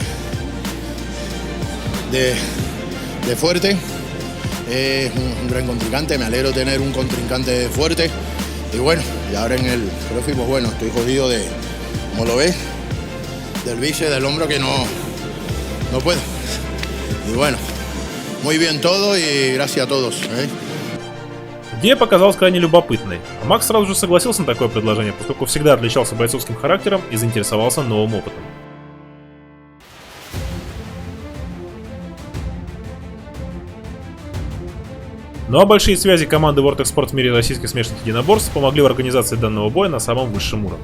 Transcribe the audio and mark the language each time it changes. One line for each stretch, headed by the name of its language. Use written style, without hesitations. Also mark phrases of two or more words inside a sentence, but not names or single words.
Spanish: de fuerte, es un gran contrincante, me alegro tener un contrincante fuerte, y bueno, y ahora en el CrossFit, pues bueno, estoy jodido de, como lo ves, del bíceps, del hombro que no puedo, y bueno, muy bien todo y gracias a todos.
Russian: Идея показалась крайне любопытной, а Макс сразу же согласился на такое предложение, поскольку всегда отличался бойцовским характером и заинтересовался новым опытом. Ну а большие связи команды Vortex Sport в мире российских смешанных единоборств помогли в организации данного боя на самом высшем уровне.